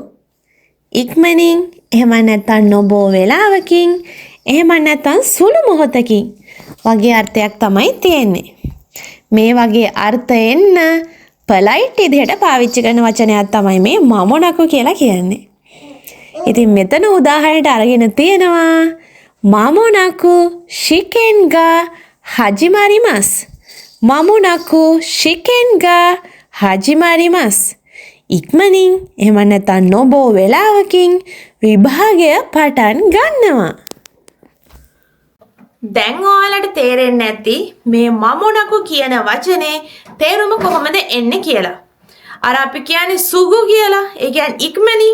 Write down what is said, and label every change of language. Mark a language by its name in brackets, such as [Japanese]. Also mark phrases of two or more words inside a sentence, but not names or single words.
[Sinhala] ඉක්මනින් එහෙම නැත්නම් නොබෝ වෙලාවකින් එහෙම නැත්නම් සුළු මොහොතකින් වගේ අර්ථයක් තමයි තියෙන්නේ. මේ වගේ අර්ථ එන්න පොලයිට් විදිහට පාවිච්චි කරන වචනයක් තමයි මේ මමොනකු කියලා කියන්නේ. ඉතින් මෙතන උදාහරණයට අරගෙන තියෙනවා [Japanese] まもなく試験が始まります. まもなく試験が始まります. [Sinhala] ඉක්මනින් එහෙම නැත්නම් නොබෝ වෙලාවකින් විභාගය පටන් ගන්නවා. දැන් ඔයාලට තේරෙන්නේ නැති මේ මමොනකු කියන වචනේ තේරුම කොහොමද එන්නේ කියලා. අර අපි කියන්නේ සුගු කියලා. ඒ කියන්නේ ඉක්මනින්.